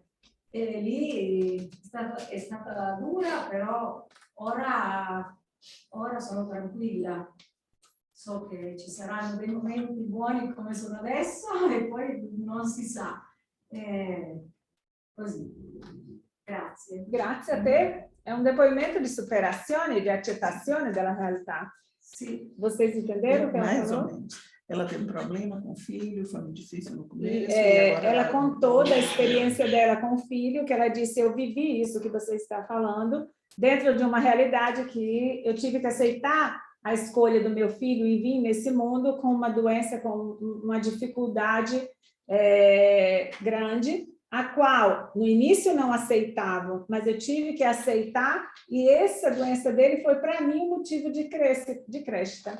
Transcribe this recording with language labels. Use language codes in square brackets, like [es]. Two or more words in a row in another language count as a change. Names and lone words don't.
[it] E lì è stata dura, però ora sono tranquilla. So che ci saranno dei momenti buoni come sono adesso e poi non si sa. Così. Grazie. Grazie a te. È un depoimento di superazione e di accettazione della realtà. [pt] Sim, Vocês entenderam o que ela mais ou falou? menos. Ela teve um problema com o filho, foi muito difícil no começo. Ela contou da experiência dela com o filho, que ela disse, eu vivi isso que você está falando, dentro de uma realidade que eu tive que aceitar a escolha do meu filho e vim nesse mundo com uma doença, com uma dificuldade grande, a qual no início não aceitavam, mas eu tive que aceitar, e essa doença dele foi para mim um motivo de crescita.